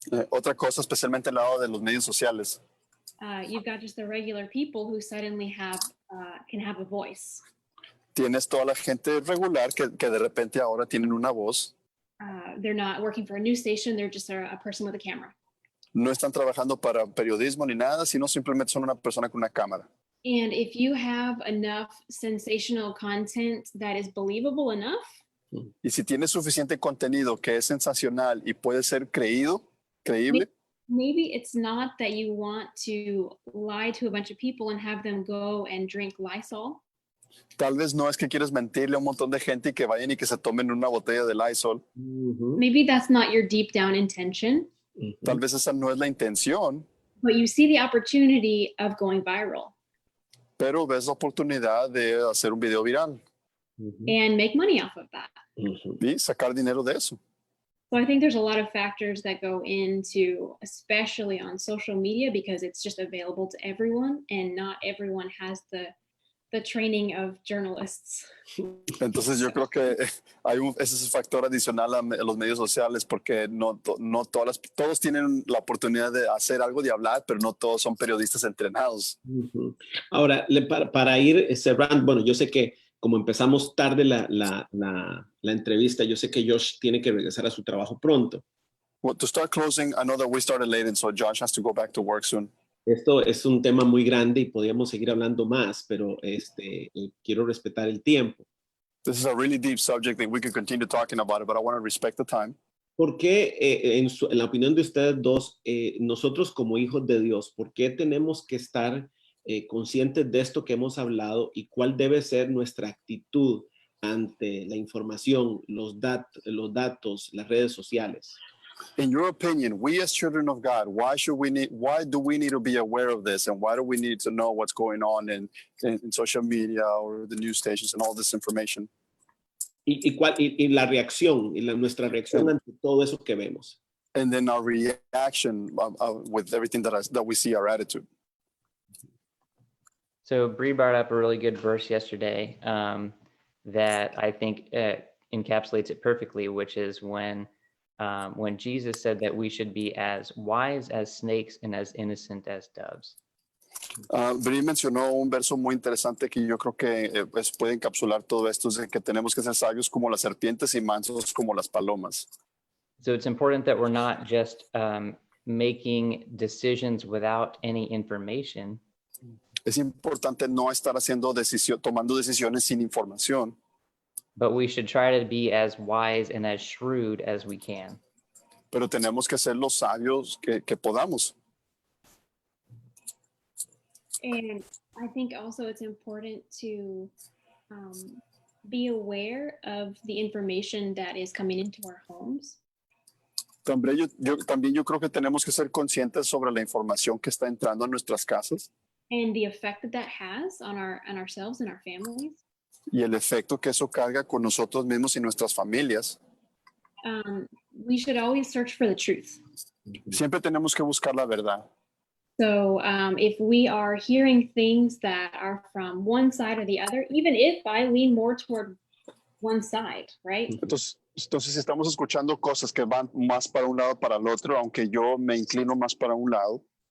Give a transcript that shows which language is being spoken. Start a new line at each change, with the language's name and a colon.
Spanish: Otra cosa, especialmente en el lado de los medios sociales,
English: you've got just the regular people who suddenly can have a voice.
Spanish: tienes toda la gente regular que de repente ahora tienen una voz.
English: They're not working for a news station, they're just a person with a camera.
Spanish: no están trabajando para periodismo ni nada, sino simplemente son una persona con una cámara.
English: And if you have enough sensational content that is believable enough,
Spanish: Y si tienes suficiente contenido que es sensacional y puede ser creíble,
English: maybe it's not that you want to lie to a bunch of people and have them go and drink Lysol.
Spanish: tal vez no es que quieres mentirle a un montón de gente y que vayan y que se tomen una botella de Lysol.
English: Maybe that's not your deep down intention,
Spanish: Tal vez esa no es la intención,
English: but you see the opportunity of going viral
Spanish: pero ves la oportunidad de hacer un video viral
English: and make money off of that.
Spanish: y sacar dinero de eso.
English: So I think there's a lot of factors that go into, especially on social media, because it's just available to everyone and not everyone has the training of journalists.
Spanish: Entonces yo creo que ese es el factor adicional a los medios sociales, porque no todos tienen la oportunidad de hacer algo, de hablar, pero no todos son periodistas entrenados. Ahora, para ir cerrando, bueno, yo sé que como empezamos tarde la entrevista, yo sé que Josh tiene que regresar a su trabajo pronto.
English: Well, to start closing, I know that we started late, and so Josh has to go back to work soon.
Spanish: Esto es un tema muy grande y podríamos seguir hablando más, pero quiero respetar el tiempo.
English: This is a really deep subject that we could continue talking about it, but I want to respect the time.
Spanish: ¿Por qué, en la opinión de ustedes dos, nosotros como hijos de Dios, por qué tenemos que estar conscientes de esto que hemos hablado y cuál debe ser nuestra actitud ante la información, los datos, las redes sociales?
English: In your opinion, we as children of God, why do we need to be aware of this, and why do we need to know what's going on in social media or the news stations and all this information?
Spanish: Y la reacción, nuestra reacción ante todo eso que vemos.
English: And then our reaction with everything that we see, our attitude. So Bree brought up a really good verse yesterday that I think encapsulates it perfectly, which is when Jesus said that we should be as wise as snakes and as innocent as doves.
Spanish: Brie mencionó un verso muy interesante que yo creo que puede encapsular todo esto, es de que tenemos que ser sabios como las serpientes y mansos como las palomas.
English: So it's important that we're not just making decisions without any information.
Spanish: Es importante no estar tomando decisiones sin información.
English: But we should try to be as wise and as shrewd as we can.
Spanish: Pero tenemos que ser los sabios que podamos.
English: And I think also it's important to be aware of the information that is coming into our homes.
Spanish: También yo creo que tenemos que ser conscientes sobre la información que está entrando a nuestras casas.
English: And the effect that has on ourselves and our families.
Spanish: Y el efecto que eso carga con nosotros mismos y nuestras familias.
English: We should always search for the truth.
Spanish: Siempre tenemos que buscar la verdad.
English: So if we are hearing things that are from one side or the other, even if I lean more toward one side, right?
Spanish: Entonces, si estamos escuchando cosas que van más para un lado o para el otro, aunque yo me inclino más para un lado.